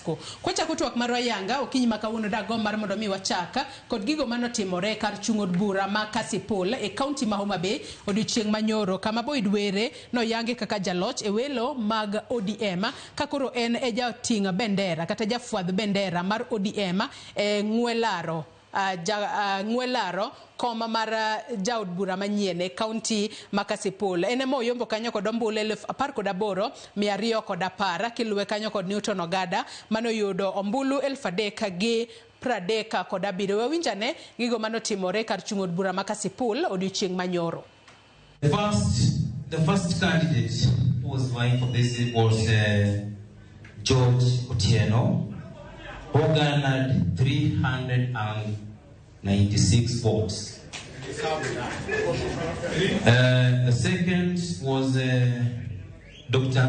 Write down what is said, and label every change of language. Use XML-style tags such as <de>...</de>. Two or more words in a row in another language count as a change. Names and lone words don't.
<luo>Kocha twak marwa yanga okinyi makawuono dago mar mondo mi wachaka kod gigo manotimore kar chung od bura ma Kasipul e county ma Homa Bay odiochieng manyoro kama Boyd Were no yange kaka jaloch e welo mag ODM kakoro en e jatinga bendera kata jafwadh bendera mar ODM e ng'welaro ng'welaro koma mar jaod bura manyien e county ma Kasipul ene moyombo kanyo kod ombulu 18,210 kiluwe kanyo kod Newton Ogada mano yudo ombulu 3,030 kod 7 wawinjane gigo manotimore kar chung od bura ma Kasipul odiochieng manyoro.</luo> <en>The first candidate who was vying for this was George Otieno, who garnered 396 votes. The second was Dr.</en>